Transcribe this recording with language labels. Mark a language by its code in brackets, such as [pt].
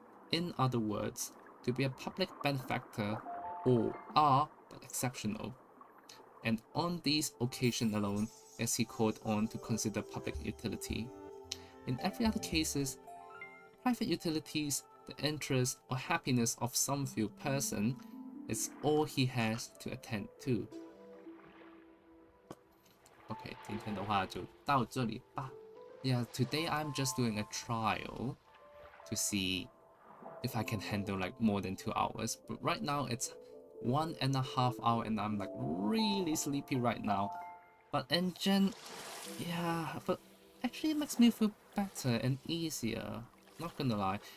[en] In other words, to be a public benefactor, all are but exceptional, and on these occasions alone is he called on to consider public utility. In every other cases, private utilities, the interest or happiness of some few person, is all he has to attend to. [zh] OK， 今天的话就到这里吧。 [en] Yeah, today I'm just doing a trial to see if I can handle like more than 2 hours. But right now it's 1.5 hours and I'm like really sleepy right now. But yeah, but actually it makes me feel better and easier. Not gonna lie.